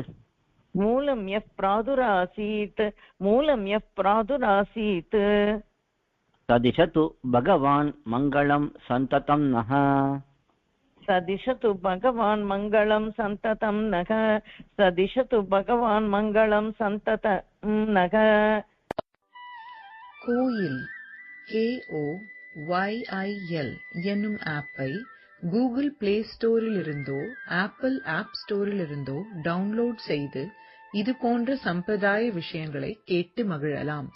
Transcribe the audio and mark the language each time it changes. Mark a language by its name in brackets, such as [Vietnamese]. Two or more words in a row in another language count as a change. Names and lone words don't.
[Sanskrit] मूलं यः प्रादुरासीत् मूलं यः प्रादुरासीत् तदिशतु भगवान् मङ्गलं सन्ततं नः सदिशतु भगवान् मङ्गलं सन्ततं नः सदिशतु भगवान् मङ्गलं सन्ततं नः [Tamil] கோயில் KOYIL என்னும் ஆப்பை கூகுள் பிளே ஸ்டோரிலிருந்தோ ஆப்பிள் ஆப் ஸ்டோரிலிருந்தோ டவுன்லோட் செய்து இது போன்ற சம்பிரதாய விஷயங்களை கேட்டு மகிழலாம்.